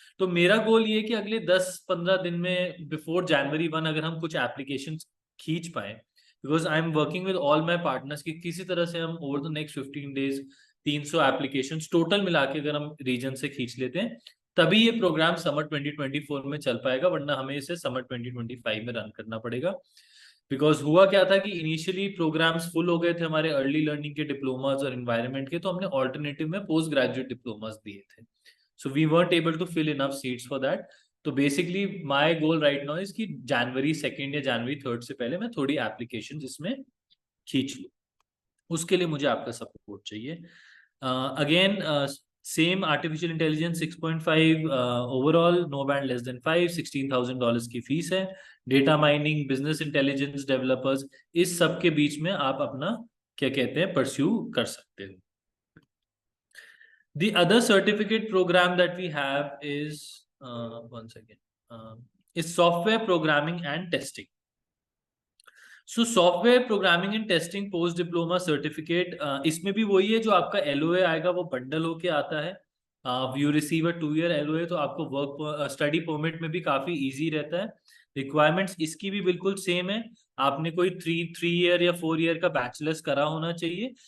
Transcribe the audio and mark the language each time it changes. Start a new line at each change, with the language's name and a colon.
Hindi: तो मेरा गोल ये है कि अगले 10-15 दिन में बिफोर जनवरी 1 अगर हम कुछ एप्लीकेशन खींच पाए,
English: because I am working with all my partners,
Hindi: कि किसी तरह से हम
English: over the next 15 days
Hindi: 300 application total मिला के अगर हम रीजन से खींच लेते हैं, तभी ये प्रोग्राम समर 2024 में चल पाएगा, वरना हमें इसे समर 2025 में रन करना पड़ेगा। बिकॉज हुआ क्या था कि इनिशियली प्रोग्राम्स फुल हो गए थे हमारे अर्ली लर्निंग के डिप्लोमास और एनवायरनमेंट के, तो हमने ऑल्टरनेटिव में पोस्ट ग्रेजुएट डिप्लोमास दिए थे।
English: So we weren't able to fill enough seats for that.
Hindi: तो basically
English: my goal right now is
Hindi: कि जनवरी 2 या जनवरी 3 से पहले मैं थोड़ी एप्लीकेशन इसमें खींच लूँ। उसके लिए मुझे आपका सपोर्ट चाहिए। Again same artificial intelligence 6.5 overall,
English: no band less than 5,
Hindi: $16,000 की फीस है। Data mining, business intelligence developers, इस सब के बीच में आप अपना क्या कहते हैं परस्यू कर सकते हो।
English: The other certificate program that we have is one second, is software programming and testing. So software programming and testing post diploma certificate,
Hindi: इसमें भी वही है, जो आपका LOA आएगा वो बंडल होके आता है।
English: You receive a 2-year LOA,
Hindi: तो आपको वर्क स्टडी परमिट में भी काफी इजी रहता है। रिक्वायरमेंट्स इसकी भी बिल्कुल सेम है, आपने कोई 3 ईयर या 4 ईयर का बैचलर्स करा होना चाहिए।